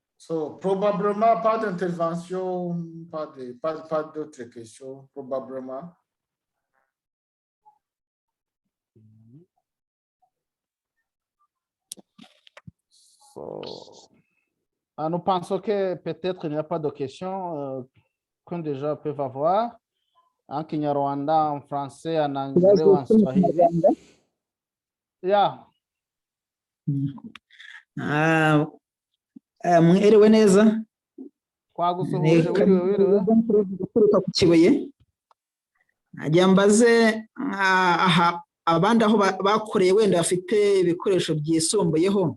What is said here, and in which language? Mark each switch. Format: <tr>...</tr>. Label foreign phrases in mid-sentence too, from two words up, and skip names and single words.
<fr>So, probablement, pas d'intervention, pas d'autres questions, probablement. So, nous pensons que peut-être il n'y a pas de questions qu'on déjà peuvent avoir en Kinyarwanda, en français, en anglais ou en swahili. Yeah.</fr> <rw>Mwiriwe neza. Twagusuhuje, wiriwe. Guturuka ku Kibuye. Najya mbaze aha abandi aho bakoreye wenda bafite ibikoresho byisumbuyeho.</rw>